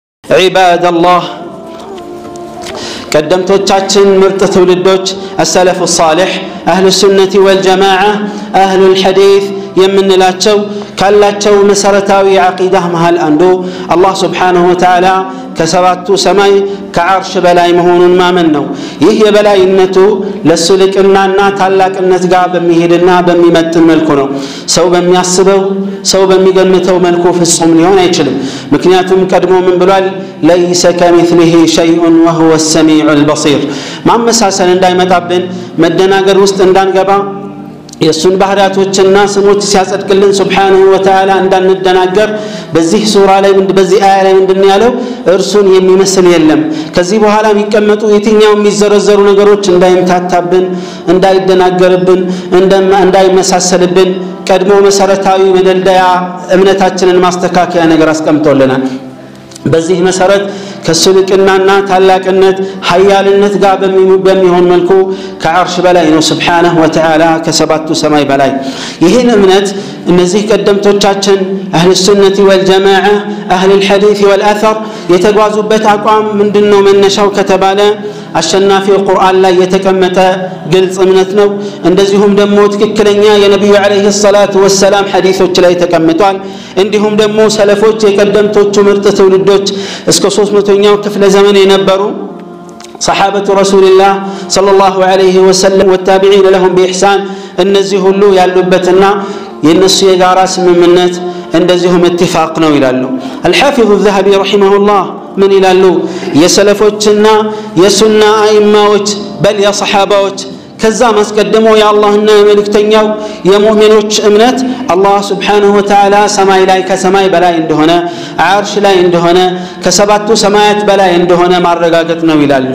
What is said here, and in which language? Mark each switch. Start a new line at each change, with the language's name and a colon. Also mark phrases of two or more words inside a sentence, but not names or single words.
Amharic: عباد الله ቀደምቶቻችን ምርጥ ትውልዶች
Arabic: السلف الصالح اهل السنه والجماعه اهل الحديث
Amharic: የምንላቸው ካላቸው መሰረታዊ አቂዳ መሃል አንዱ አላህ
Arabic: سبحانه وتعالى
Amharic: ከሰባቱ ሰማይ ከአርሽ በላይ መሆኑን ማመን ነው ይህ የበላይነቱ ለሱልቅናና ታላቅነት ጋር በሚሄድና በሚመጥን መልኩ ነው ሰው በሚያስበው ሰው በሚገምተው መልኩ ፍጹም ሊሆን አይችልም ምክንያቱም ቀድሞ ምን ብሏል
Arabic: ليس كمثله شيء وهو السميع البصير
Amharic: ማመሳሰል እንዳይመጣብን መደናገር ውስጥ እንዳንገባ የሱን ባህሪያቶችና ስሞች ሲያጸድቅልን
Arabic: سبحانه وتعالى
Amharic: እንዳንደናገር በዚህ ሱራ ላይ በዚህ አያ ላይ ምንድነው ያለው እርሱን የሚመስል የለም ከዚህ በኋላ የሚቀመጡ የትኛው የሚዘረዘሩ ነገሮች እንዳይምታታብን እንዳይደናገርብን እንዳይመሳሰልብን ቀድሞ መሰረታዊ መደልደያ እምነታችንን ማስተካከያ ነገር አስቀምጦልናል በዚህ መሰረት ከሱልቅናና ታላቅነት ኃያልነት ጋር በሚሆን መልኩ ከአርሽ በላይ ነው
Arabic: سبحانه وتعالى
Amharic: ከሰባቱ ሰማይ በላይ ይሄን እምነት እነዚህ ቀደምቶቻችን
Arabic: اهل السنه والجماعه اهل الحديث والاثر
Amharic: የተጓዙበት አቋም ምንድነው መነሻው ከተባለ አሸናፊው ቁርአን ላይ የተቀመጠ ግልጽ እምነት ነው እንደዚሁም ደግሞ ትክክለኛ የነብዩ
Arabic: عليه الصلاة والسلام
Amharic: ሐዲሶች ላይ ተቀምጧል እንዲሁም ደግሞ ሰለፎች የቀደምቶቹ ምርጥ ትውልዶች እስከ 300ኛው ክፍለ ዘመን የነበሩ
Arabic: صحابه رسول الله صلى الله عليه وسلم والتابعين لهم باحسان
Amharic: እነዚህ ሁሉ ያሉበትና የነሱ የጋራ ስምምነት እንደዚሁም اتفاق ነው ይላሉ
Arabic: الحافظ الذهبي رحمه الله
Amharic: من ይላሉ የሰለፎችና የሱና አይማዎች በል የصحابዎች ከዛ ማስቀደመው የአላህና የመልእክተኛው የሙእሚኖች እምነት አላህ
Arabic: سبحانه وتعالى
Amharic: ሰማይ ላይ ከሰማይ በላይ እንደሆነ አርሽ ላይ እንደሆነ ከሰባቱ ሰማያት በላይ እንደሆነ ማረጋገጥ ነው ይላሉ